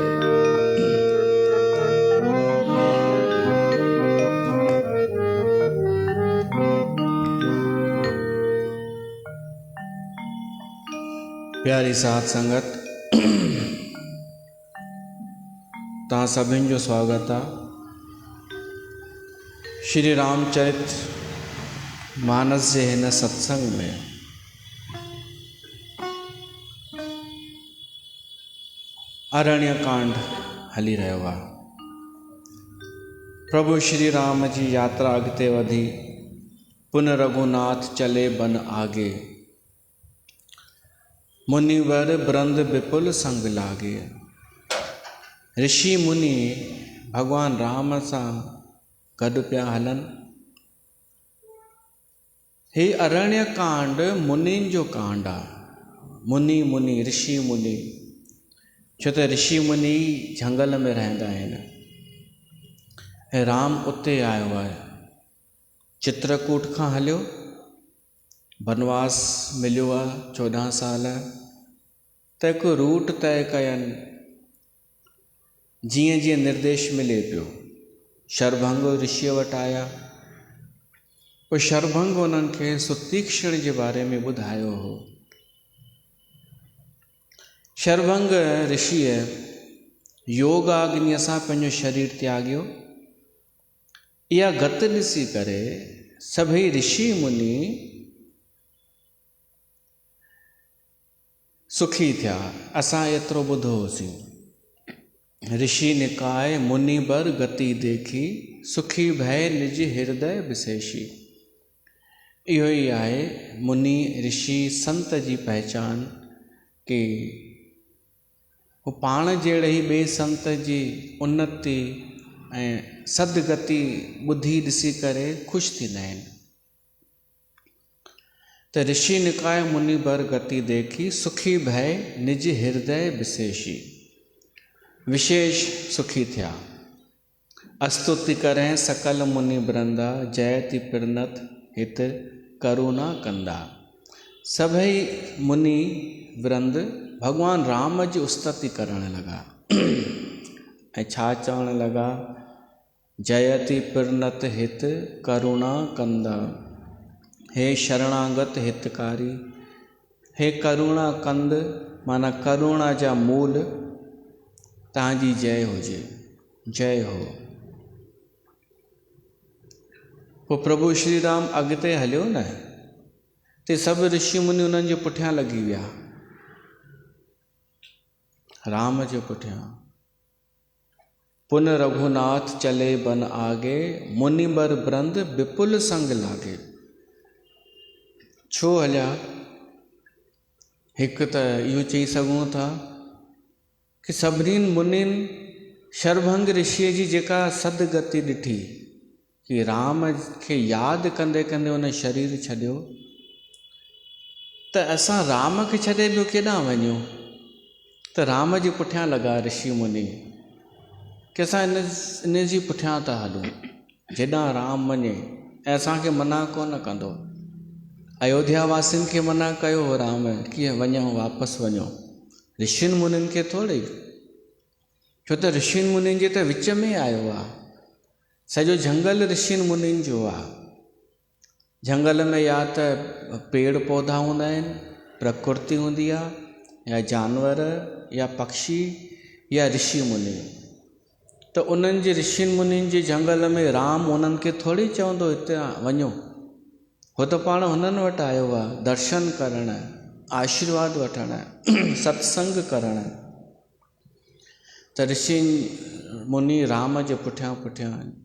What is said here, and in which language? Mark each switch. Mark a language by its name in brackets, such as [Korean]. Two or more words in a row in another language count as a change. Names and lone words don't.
[Sindhi] प्यारी साथ संगत, तव्हां सभिनि जो स्वागत आहे श्री रामचरित मानस जे हिन सत्संग में। अरण्य कांड हली रहियो आहे। प्रभु श्री राम जी यात्रा अॻिते वधी। [Awadhi] पुन रघुनाथ चले बन आगे, मुनिवर ब्रंद विपुल संग लागे। [Sindhi] ऋषि मुनि भगवान राम सां गॾु पिया हलनि। हे अरण्य कांड मुनिन जो कांड आहे। मुनि मुनि ऋषि मुनि, छो त ऋषि मुनि झंगल में रहंदा आहिनि ऐं राम उते आयो आहे। चित्रकूट खां हलियो, बनवास मिलियो आहे 14 साल, त हिकु रूट तय कयनि जीअं जीअं निर्देश मिले पियो। शरभंग ऋषि वटि आया, पोइ शरभंग उन्हनि खे सुतीक्षण जे बारे में ॿुधायो हो। शरभंग ऋषिअ योगाग्नीअ सां पंहिंजो शरीर त्यागियो। इहा गत ॾिसी करे सभई ऋषि मुनि सुखी थिया। असां एतिरो ॿुधो होसीं, [Awadhi] ऋषि निकाय मुनि बर गति देखी, सुखी भय निज हृदय विशेषी। [Sindhi] इहो ई आहे मुनि ऋषि संत जी पहचान, कि हू पाण जहिड़े ई ॿिए संत जी उन्नति ऐं सदगति ॿुधी ॾिसी करे ख़ुशि थींदा आहिनि। [Awadhi] त ऋषि निकाय मुनि बर गति देखी, सुखी भय निज हृदय विशेषी। [Sindhi] विशेष सुखी थिया। [Awadhi] स्तुति करें सकल मुनि वृंदा, जयति प्रणत हित करुणा कंदा। [Sindhi] सभई मुनि वृंद भगवान राम जी स्तुति करण लगा ऐं छा चवण लगा, [Awadhi] जयति प्रणत हित करुणा कंदा। [Sindhi] हे शरणागत हितकारी, हे करुणा कंद, माना करुणा जा मूल, तव्हांजी जय हुजे, जय हो। पोइ प्रभु श्री राम अॻिते हलियो न, ते सभु ऋषि मुनि उन्हनि जे पुठियां लॻी विया, राम जे पुठियां। [Awadhi] पुन रघुनाथ चले बन आगे, मुनि बर वृंद विपुल संग लागे। [Sindhi] छो हलिया? हिकु त इहो चई सघूं था कि सभिनीनि मुनिनि शरभंग ऋषिअ जी जेका सदगति ॾिठी, कि राम खे यादि कंदे कंदे उन शरीर छॾियो, त असां राम खे छॾे ॿियो केॾां वञूं? त राम जे पुठियां लॻा ऋषि मुनि, कि असां इन जी पुठियां था हलूं, जेॾां राम वञे, ऐं असांखे मना कोन कंदो। अयोध्या वासियुनि खे मना कयो हो राम, कीअं वञो, वापसि वञो, ऋषियुनि मुनिनि खे थोरी। छो त ऋषियुनि मुनिनि जे त विच में आयो आहे, सॼो झंगल ऋषियुनि मुनिनि जो आहे। झंगल में या त पेड़ पौधा हूंदा आहिनि, प्रकृति हूंदी आहे, या जानवर या पक्षी या ऋषि मुनि। त उन्हनि जे ऋषियुनि मुनिनि जे झंगल में राम उन्हनि खे थोरी चवंदो हिते वञो, हो त पाण हुननि वटि आयो आहे दर्शन करण, आशीर्वाद वठण, सत्संग करण। त ऋषि मुनि राम जे पुठियां पुठियां।